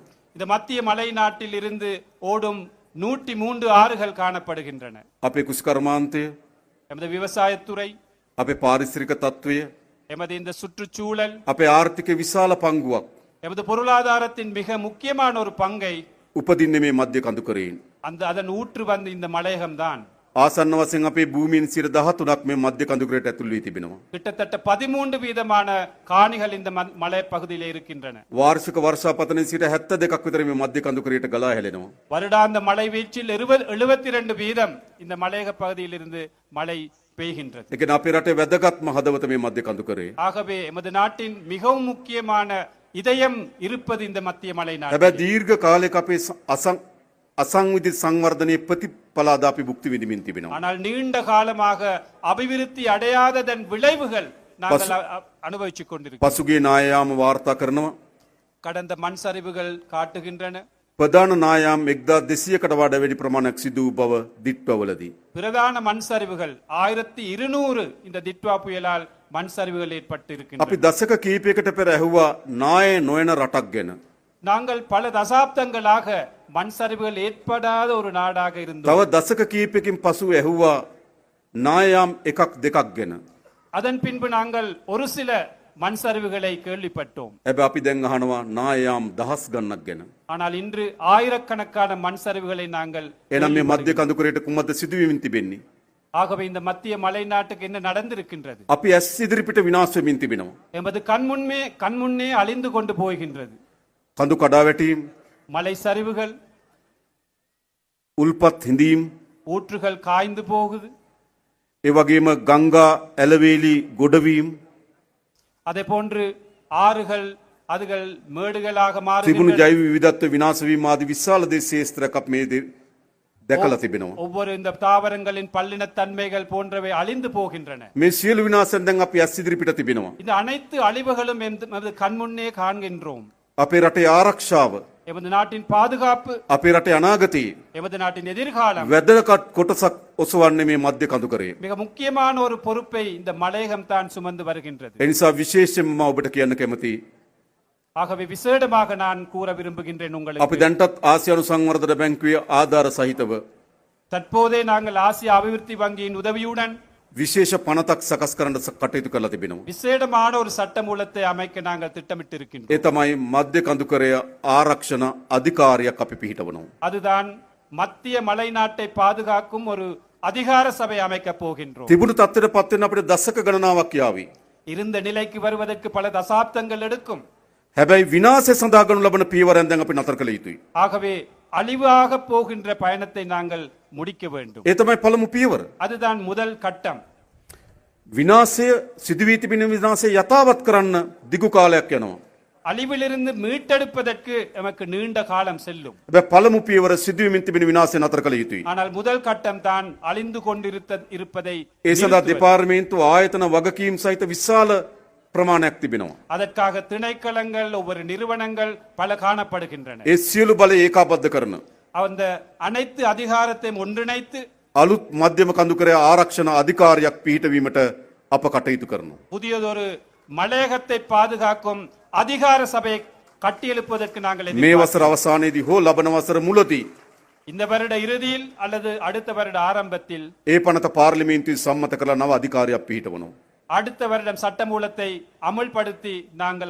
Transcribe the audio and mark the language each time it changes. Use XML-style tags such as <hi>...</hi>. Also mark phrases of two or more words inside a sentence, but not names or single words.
<ta>இந்த மத்திய மலை நாட்டில் இருந்து ஓடும் 103 ஆறுகள் காணப்படுகின்றன.</ta> <si>අපේ කුෂ්කර්මාන්තය,</si> <ta>எமது விவசாயத்துறை,</ta> <si>අපේ පාරිසරික තත්ත්වය,</si> <ta>எமது இந்த சுற்றுச்சூழல்,</ta> <si>අපේ ආර්ථික විශාල පංගුවක්</si> <ta>எமது பொருளாதாரத்தின் மிக முக்கியமான ஒரு பங்கை</ta> <si>උපදින්නේ මේ මධ්‍ය කඳුකරයෙන්.</si> <ta>அதன் ஊற்று வந்து இந்த மலையகம்தான்.</ta> <si>ආසන්න වශයෙන් අපේ භූමිயின் 13ක් මේ මධ්‍ය කඳුකරයට ඇතුල් වී තිබෙනවා.</si> <ta>கிட்டத்தட்ட 13 வீதமான காணிகள் இந்த மலை பகுதியிலே இருக்கின்றன.</ta> <si>වාර්ෂික වර්ෂාපතනයේ සිට 72ක් විතර මේ මධ්‍ය කඳුකරයට ගලා හැලෙනවා.</si> <ta>வருடாந்த மழை வீழ்ச்சியில் 72 வீதம் இந்த மலையக பகுதியிலிருந்து மழை பெய்கின்றது.</ta> <si>ඒ කියන්නේ අපේ රටේ වැදගත්ම හදවත මේ මධ්‍ය කඳුකරේ.</si> <ta>ஆகவே எமது நாட்டின் மிகவும் முக்கியமான இதயம் இருப்பது இந்த மத்திய மலை நாடு.</ta> <si>හැබැයි දීර්ඝ කාලයක අපේ අසංවිධිත සංවර්ධනයේ ප්‍රතිඵලාද අපි භුක්ති විඳිමින් තිබෙනවා.</si> <ta>ஆனால் நீண்ட காலமாக அபிவிருத்தி அடையாததன் விளைவுகள் நாங்கள் அனுபவித்துக் கொண்டிருக்கிறோம்.</ta> <si>පසුගිය නායයාම වාර්තා කරනවා.</si> <ta>கடந்த மண் சரிவுகள் காட்டுகின்றன.</ta> <si>ප්‍රධාන නායාම් 1200කට වඩා වැඩි ප්‍රමාණයක් සිදු වූ බව දිට්වවලදී.</si> <ta>பிரதான மண் சரிவுகள் 1200 இந்த திட்வா புயலால் மண் சரிவுகள் ஏற்பட்டு இருக்கின்றன.</ta> <si>අපි දශක කීපයකට පෙර ඇහුවා නාය නොයන රටක් ගැන.</si> <ta>நாங்கள் பல தசாப்தங்களாக மண் சரிவுகள் ஏற்படாத ஒரு நாடாக இருந்தோம்.</ta> <si>තව දශක කීපයකින් පසු ඇහුවා නායාම් එකක් දෙකක් ගැන.</si> <ta>அதன் பின்பு நாங்கள் ஒரு சில மண் சரிவுகளை கேள்விப்பட்டோம்.</ta> <si>හැබැයි අපි දැන් අහනවා නායාම් දහස් ගණනක් ගැන.</si> <ta>ஆனால் இன்று ஆயிரக்கணக்கான மண் சரிவுகளை நாங்கள்</ta> <si>එනම් මේ මධ්‍ය කඳුකරයට කුමද්ද සිදුවීමින් තිබෙන්නේ?</si> <ta>ஆகவே இந்த மத்திய மலை நாட்டுக்கு என்ன நடந்திருக்கின்றது?</ta> <si>අපි ඇස් ඉදිරිපිට විනාශ වෙමින් තිබෙනවා.</si> <ta>எமது கண்முன்னே அழிந்து கொண்டு போகின்றது.</ta> <si>කඳු කඩා වැටීම්,</si> <ta>மலை சரிவுகள்,</ta> <si>උල්පත් හිඳීම්,</si> <ta>ஊற்றுகள் காய்ந்து போகுது.</ta> <si>ඒ වගේම ගංගා ඇලවේලි ගොඩවීම්,</si> <ta>அதே போன்று ஆறுகள் அதுகள் மேடுகளாக</ta> <si>තිබුණු</si> <ta>மாறுகின்றன.</ta> <si>ජෛව විවිධත්ව විනාශ වීම ආදී විශාල දේශේස්ත්‍රයක් අපි මේ දැකලා තිබෙනවා.</si> <ta>ஒவ்வொரு இந்த தாவரங்களின் பல்லினத்தன்மைகள் போன்றவை அழிந்து போகின்றன.</ta> <si>මේ සියලු විනාශයන් දැන් අපි ඇස් ඉදිරිපිට තිබෙනවා.</si> <ta>இந்த அனைத்து அழிவுகளும் எமது கண்முன்னே காண்கின்றோம்.</ta> <si>අපේ රටේ ආරක්ෂාව,</si> <ta>எமது நாட்டின் பாதுகாப்பு,</ta> <si>අපේ රටේ අනාගතයේ</si> <ta>எமது நாட்டின் எதிர்காலம்</ta> <si>වැදගත් කොටසක් ඔසවන්නේ මේ මධ්‍ය කඳුකරේ.</si> <ta>மிக முக்கியமான ஒரு பொறுப்பை இந்த மலையகம் தான் சுமந்து வருகின்றது.</ta> <si>ඒ නිසා විශේෂයෙන්ම මම ඔබට කියන්න කැමතියි.</si> <ta>ஆகவே விசேடமாக நான் கூற விரும்புகின்றேன்</ta> <si>අපි</si> <ta>உங்களுக்கு.</ta> <si>දැන්ටත් ආසියානු සංවර්ධන බැංකුවේ ආධාර සහිතව</si> <ta>தற்போதே நாங்கள் ஆசிய அபிவிருத்தி வங்கியின் உதவியுடன்</ta> <si>විශේෂ පනතක් සකස් කරන්න කටයුතු කරලා තිබෙනවා.</si> <ta>விசேடமான ஒரு சட்டமூலத்தை அமைக்க நாங்கள் திட்டமிட்டிருக்கின்றோம்.</ta> <si>ඒ තමයි මධ්‍ය කඳුකරය ආරක්ෂණ අධිකාරියක් අපි පිහිටවනවා.</si> <ta>அதுதான் மத்திய மலை நாட்டை பாதுகாக்கும் ஒரு அதிகார சபை அமைக்கப் போகின்றோம்.</ta> <si>තිබුණු තත්ත්වයට පත් වෙන්න අපිට දශක ගණනාවක් යාවි.</si> <ta>இருந்த நிலைக்கு வருவதற்கு பல தசாப்தங்கள் எடுக்கும்.</ta> <si>හැබැයි විනාශය සඳහා ගනු ලබන පියවරෙන් දැන් අපි නතර කළ යුතුයි.</si> <ta>ஆகவே அழிவாக போகின்ற பயணத்தை நாங்கள் முடிக்க வேண்டும்.</ta> <si>ඒ තමයි පළමු පියවර.</si> <ta>அதுதான் முதல் கட்டம்.</ta> <si>විනාශය සිදුවී තිබෙන විනාශය යථාවත් කරන්න දිගු කාලයක් යනවා.</si> <ta>அழிவிலிருந்து மீட்டெடுப்பதற்கு எமக்கு நீண்ட காலம் செல்லும்.</ta> <si>හැබැයි පළමු පියවර සිදුවීමින් තිබෙන විනාශය නතර කළ යුතුයි.</si> <ta>ஆனால் முதல் கட்டம் தான் அழிந்து கொண்டிருப்பதை</ta> <si>ඒ සඳහා</si> <ta>நிறுத்துவது.</ta> <si>දෙපාර්තමේන්තු ආයතන වගකීම් සහිත විශාල ප්‍රමාණයක් තිබෙනවා.</si> <ta>அதற்காக திணைக்களங்கள் ஒவ்வொரு நிறுவனங்கள் பல காணப்படுகின்றன.</ta> <si>ඒ සියලු බලය ඒකාබද්ධ කරන</si> <ta>அந்த அனைத்து அதிகாரத்தையும் ஒன்றிணைத்து</ta> <si>අලුත් මධ්‍යම කඳුකරය ආරක්ෂණ අධිකාරියක් පිහිටවීමට අප කටයුතු කරනවා.</si> <ta>புதியதொரு மலையகத்தை பாதுகாக்கும் அதிகார சபையை கட்டியெழுப்பதற்கு நாங்கள்</ta> <si>මේ</si> <ta>எதிர்பார்க்கிறோம்.</ta> <si>වසර අවසානයේදී හෝ ලබන වසර මුලදී</si> <ta>இந்த வருட இறுதியில் அல்லது அடுத்த வருட ஆரம்பத்தில்</ta> <si>ඒ පනත පාර්ලිමේන්තුවේ සම්මත කරලා නව අධිකාරියක් පිහිටවනවා.</si> <ta>அடுத்த வருடம் சட்டமூலத்தை அமுல்படுத்தி நாங்கள்</ta>